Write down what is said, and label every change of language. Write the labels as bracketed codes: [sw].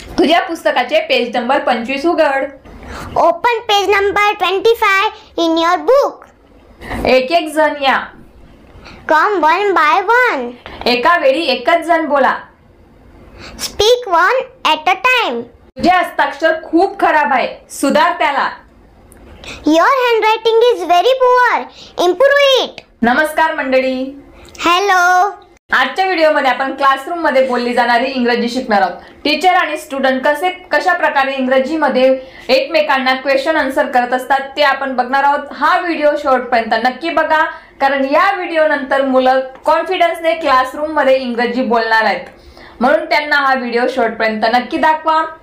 [mr] तुझ्या पुस्तकाचे page number 25 उघड. [en] Open page number 25 in your book. [mr] एक एक जण या. [en] Come one by one. [mr] एका वेळी एकच जण बोला. [en] Speak one at a time. [mr] तुझे हस्ताक्षर खूप खराब आहे, सुधार त्याला. [en] Your handwriting is very poor. Improve it. [mr] नमस्कार मंडळी. [en] Hello. [mr] आजच्या व्हिडिओमध्ये आपण क्लासरूम मध्ये बोलली जाणारी इंग्रजी शिकणार आहोत. टीचर आणि स्टुडंट कशा प्रकारे इंग्रजीमध्ये एकमेकांना क्वेश्चन आन्सर करत असतात ते आपण बघणार आहोत. हा व्हिडिओ शेवटपर्यंत नक्की बघा, कारण या व्हिडिओ नंतर मुलं कॉन्फिडन्सने क्लासरूम मध्ये इंग्रजी बोलणार आहेत, म्हणून त्यांना हा व्हिडिओ शेवटपर्यंत नक्की दाखवा.